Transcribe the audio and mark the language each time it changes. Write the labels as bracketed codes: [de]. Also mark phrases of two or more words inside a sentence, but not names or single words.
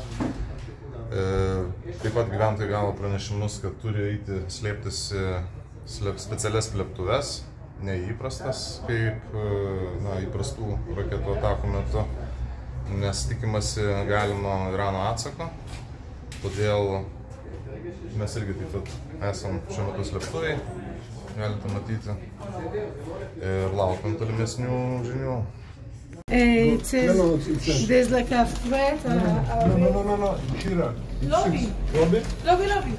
[lt] Taip pat gyventojai gavo pranešimus, kad turi eiti slėptis specialias slėptuves, neįprastas kaip įprastų raketų atakų metu, nes tikimasi galimo Irano atsako. Todėl mes irgi taip pat esam šiuo metu slėptuvėj, galite matyti, ir laukiam tolimesnių žinių. [en] It says there's like a threat. No. Shira. Lobby. Lobby.